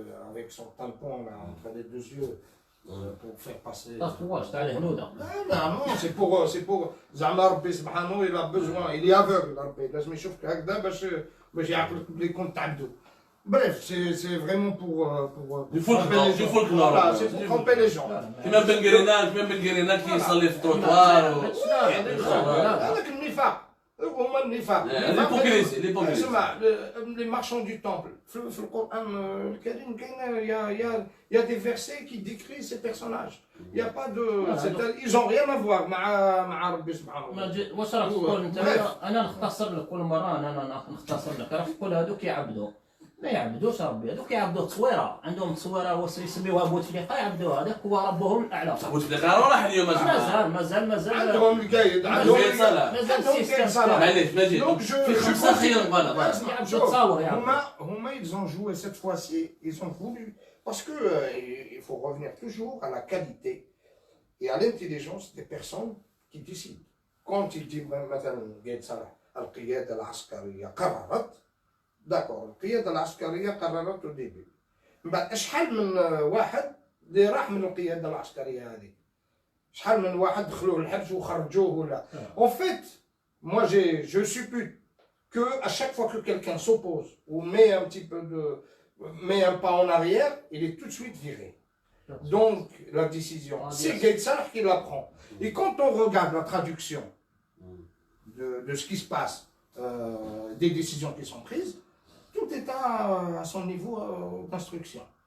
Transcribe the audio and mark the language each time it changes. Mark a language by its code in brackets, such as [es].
[fr] avec son tampon là, entre les deux yeux pour faire passer. [ar] تطواش تاع الهنوده. [fr] Non, c'est pour [ar] زعما ربي سبحانه [fr] il a besoin, il est aveugle [ar] ربي لازم يشوفك هكذا باش يعقلك بلي كنت تعبدو. [fr] Bref, c'est vraiment pour Du folklore, du folklore. Voilà, c'est pour tromper les gens. [ar] كيما بن قرينا كيصلي في التروطوار. هذاك النفاق هما النفاق. [fr] ليبوكريسي ليبوكريسي. [ar] اسمع [fr] les marchands du temple [ar] في القرآن الكريم كاين [fr] il y a des versets qui décrivent ces personnages. Il y a pas de ils ont rien à voir [ar] مع ربي سبحانه وتعالى. واش راك تقول انت؟ انا نختصر لك كل مره، انا نختصر لك. راك تقول هذوك يعبدوا، ما يعبدوش ربي، هذوك يعبدوا تصويره، عندهم تصويره يسميوها بوتفليقه، يعبدوها، هذاك هو ربهم الاعلى. بوتفليقه راح اليوم مازال عندهم القايد عندهم مازال السيستم صالح. معليش نجي في خمسه خير فوالا. [fr] Huma, ils ont joué cette fois-ci, ils ont voulu, parce que il faut revenir toujours à la qualité et à l'intelligence des personnes qui décident. Quand il dit [ar] مثلا قايد صالح القيادة العسكرية قررت، داكور القيادة العسكرية قررت وديبي، من بعد شحال من واحد اللي راح من القيادة العسكرية هذه، شحال من واحد دخلوه الحبس وخرجوه ولا. [fr] En fait, moi je suppute que à chaque fois que quelqu'un s'oppose ou met un pas en arrière, il est tout de suite viré. Donc la décision, c'est Gaïd Salah qui la prend. Et quand on regarde la traduction de ce qui se passe, des décisions qui sont prises, tout est à son niveau d'instruction.